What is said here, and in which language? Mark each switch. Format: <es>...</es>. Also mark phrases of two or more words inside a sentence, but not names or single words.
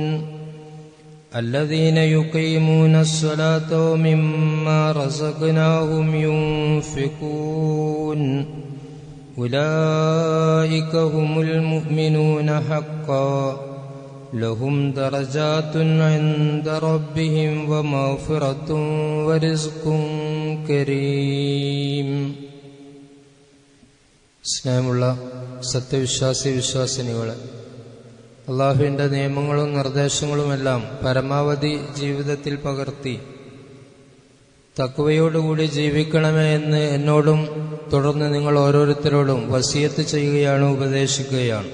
<ar>الذين يقيمون الصلاة ومما رزقناهم ينفقون أولئك هم المؤمنون حقا لهم درجات عند ربهم ومغفرة ورزق كريم.</ar> <ml>സ്നേഹമുള്ള സത്യവിശ്വാസി വിശ്വാസിനികളെ, അള്ളാഹുവിൻ്റെ നിയമങ്ങളും നിർദ്ദേശങ്ങളുമെല്ലാം പരമാവധി ജീവിതത്തിൽ പകർത്തി തഖ്വയോടുകൂടി ജീവിക്കണമേ എന്ന് എന്നോടും തുടർന്ന് നിങ്ങൾ ഓരോരുത്തരോടും വസിയത്ത് ചെയ്യുകയാണ്, ഉപദേശിക്കുകയാണ്.</ml>